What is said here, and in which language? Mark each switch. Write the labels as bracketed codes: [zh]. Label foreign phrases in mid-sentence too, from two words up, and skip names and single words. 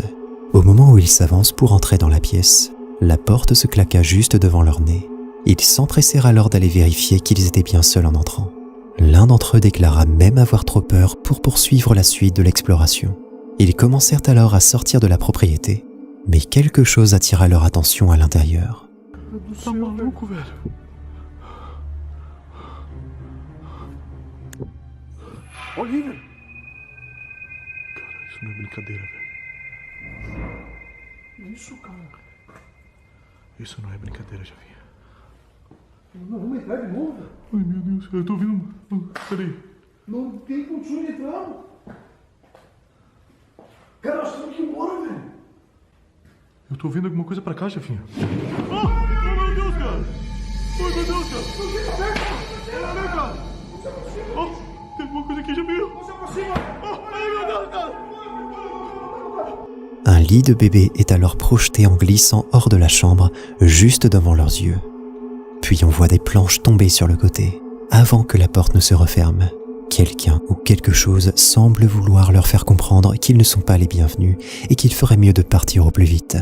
[fr] Au moment où il s'avance pour entrer dans la pièce, la porte se claqua juste devant leur nez. Ils s'empressèrent alors d'aller vérifier qu'ils étaient bien seuls en entrant. L'un d'entre eux déclara même avoir trop peur pour poursuivre la suite de l'exploration. Ils commencèrent alors à sortir de la propriété, mais quelque chose attira leur attention à l'intérieur. [pt] Tá maluco, velho? Olha aí, velho. Cara, isso não é brincadeira, velho. Isso, cara. Isso não é brincadeira, Javinha. Não, vamos entrar de novo, velho. Ai, meu Deus, eu tô ouvindo... Peraí. Não tem condição de entrar. Cara, nós temos que ir embora, velho. Eu tô ouvindo alguma coisa pra cá, Javinha. Oh, meu Deus, cara. Ai, meu Deus, cara. Olha, cara. Oh, tem alguma coisa aqui, Javinha. Oh, ai, meu Deus, cara. [fr] Un lit de bébé est alors projeté en glissant hors de la chambre, juste devant leurs yeux. Puis on voit des planches tomber sur le côté, avant que la porte ne se referme. Quelqu'un ou quelque chose semble vouloir leur faire comprendre qu'ils ne sont pas les bienvenus et qu'il ferait mieux de partir au plus vite.